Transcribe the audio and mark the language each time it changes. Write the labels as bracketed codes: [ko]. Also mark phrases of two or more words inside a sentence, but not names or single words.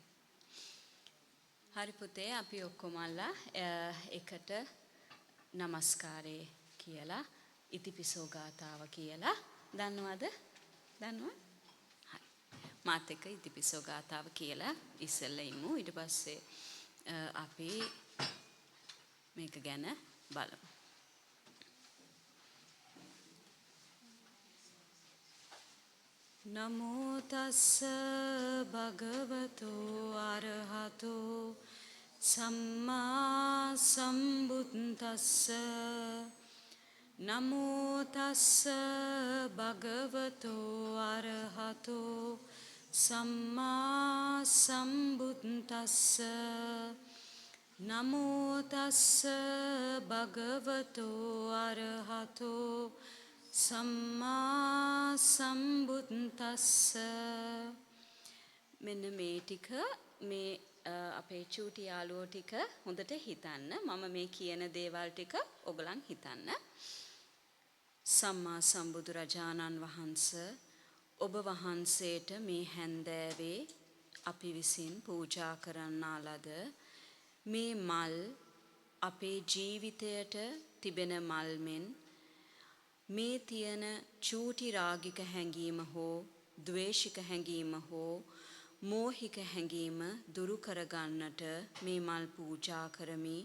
[si] හරි පුතේ අපි ඔක්කොමලා එකට নমස්කාරේ කියලා ඉතිපිසෝ ගාතාව කියලා දන්නවද? දන්නවද? හරි. මාත් එක්ක ඉතිපිසෝ ගාතාව කියලා ඉස්සෙල්ලා ඉමු. ඊට පස්සේ අපි මේක ගැන බලමු. [pi] නමෝ තස්ස භගවතෝ අරහතෝ සම්මා සම්බුද්දස්ස නමෝ තස්ස භගවතෝ අරහතෝ සම්මා සම්බුද්දස්ස නමෝ තස්ස භගවතෝ අරහතෝ සම්මා සම්බුද්දස්ස. [si] මෙන්න මේ ටික මේ අපේ චූටි යාළුවෝ ටික හොඳට හිතන්න. මම මේ කියන දේවල් ටික ඔයගලන් හිතන්න. සම්මා සම්බුදුරජාණන් වහන්සේ ඔබ වහන්සේට මේ හැන්දෑවේ අපි විසින් පූජා කරන්නා ලද මේ මල් අපේ ජීවිතයට තිබෙන මල් මෙන් මේ තියෙන චූටි රාගික හැඟීම හෝ ද්වේෂික හැඟීම හෝ මෝහික හැඟීම දුරු කරගන්නට මේ මල් පූජා කරමි.